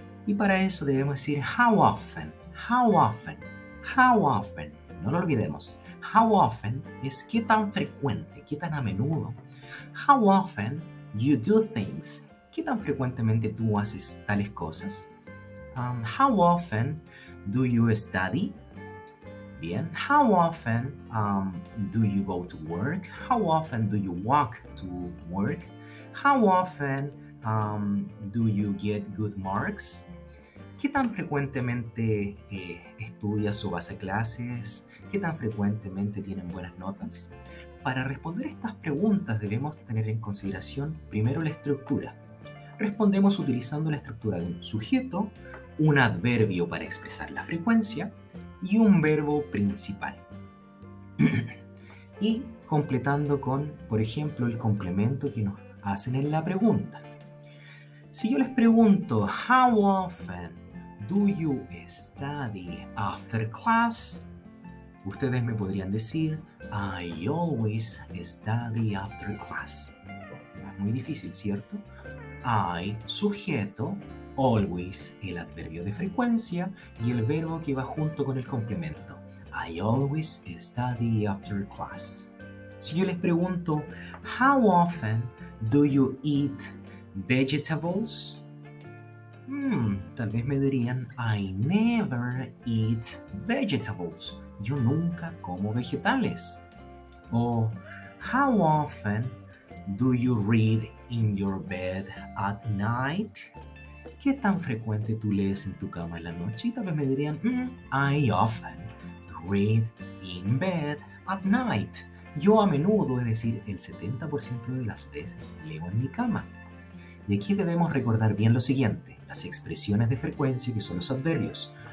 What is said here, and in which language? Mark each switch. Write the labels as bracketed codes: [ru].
[es] Y para eso debemos decir [en] how often, how often, how often. [es] No lo olvidemos. [en] How often [es] es qué tan frecuente, qué tan a menudo. [en] How often you do things. [es] ¿Qué tan frecuentemente tú haces tales cosas? [en] How often do you study? [es] Bien. [en] How often do you go to work? How often do you walk to work? How often do you get good marks? [es] ¿Qué tan frecuentemente estudias o vas a clases? ¿Qué tan frecuentemente tienen buenas notas? Para responder estas preguntas debemos tener en consideración primero la estructura. Respondemos utilizando la estructura de un sujeto, un adverbio para expresar la frecuencia y un verbo principal. Y completando con, por ejemplo, el complemento que nos hacen en la pregunta. Si yo les pregunto, [en] how often do you study after class? [es] Ustedes me podrían decir, [en] I always study after class. [es] No es muy difícil, ¿cierto? I, sujeto, always, el adverbio de frecuencia y el verbo que va junto con el complemento. [en] I always study after class. [es] Si yo les pregunto, [en] how often do you eat vegetables? [es] Tal vez me dirían, [en] I never eat vegetables. [es] Yo nunca como vegetales. [en] O, how often do you read in your bed at night? [es] ¿Qué tan frecuente tú lees en tu cama en la noche? Y tal vez me dirían, [en] I often read in bed at night. [es] Yo a menudo, es decir, el 70% de las veces leo en mi cama. Y aquí debemos recordar bien lo siguiente, las expresiones de frecuencia que son los adverbios.